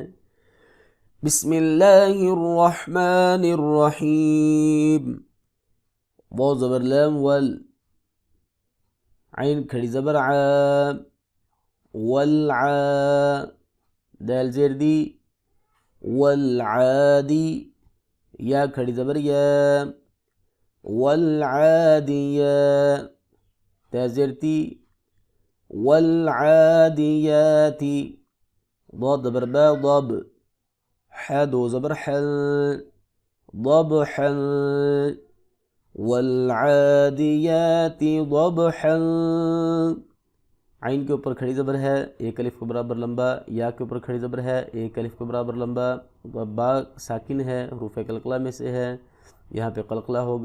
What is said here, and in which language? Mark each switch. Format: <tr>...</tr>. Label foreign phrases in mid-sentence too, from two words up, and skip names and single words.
<ar>بسم اللہ الرحمن الرحیم،</ar> <ur>واو زبر لام ول، عین کھڑی زبر ع، والع، دال زیر دی، والعادی، یا کھڑی زبر یا، والعادیہ، تا زیر تی، والعادیاتی، ضاد زبر با ضب، ح دو زبر حل، ضبحا،</ur> <ar>والعادیات ضبحا،</ar> <ur>عین کے اوپر کھڑی زبر ہے، ایک الف کے برابر لمبا، یا کے اوپر کھڑی زبر ہے، ایک الف کے برابر لمبا، با ساکن ہے، حروف قلقلہ میں سے ہے، یہاں پہ قلقلہ ہوگا۔</ur>